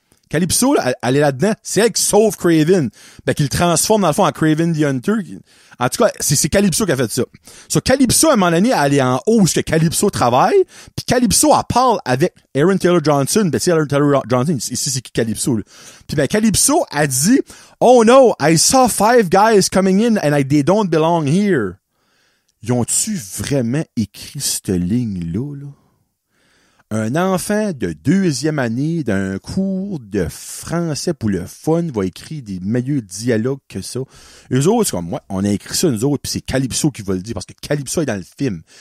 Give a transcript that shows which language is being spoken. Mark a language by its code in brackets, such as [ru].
[fr] Calypso, là, elle est là-dedans. C'est elle qui sauve Craven. Ben, qui le transforme, dans le fond, en Craven the Hunter. En tout cas, c'est Calypso qui a fait ça. So, Calypso, à un moment donné, elle est en haut où ce que Calypso travaille. Puis Calypso, elle parle avec Aaron Taylor Johnson. Ben, tu sais, Aaron Taylor Johnson, ici, c'est qui Calypso, là. Puis ben, Calypso a dit, [en] oh no, I saw 5 guys coming in and they don't belong here. [fr] Ils ont-tu vraiment écrit cette ligne-là, là? Un enfant de 2e année d'un cours de français pour le fun va écrire des meilleurs dialogues que ça. Eux autres, c'est comme moi, on a écrit ça nous autres, puis c'est Calypso qui va le dire, parce que Calypso est dans le film.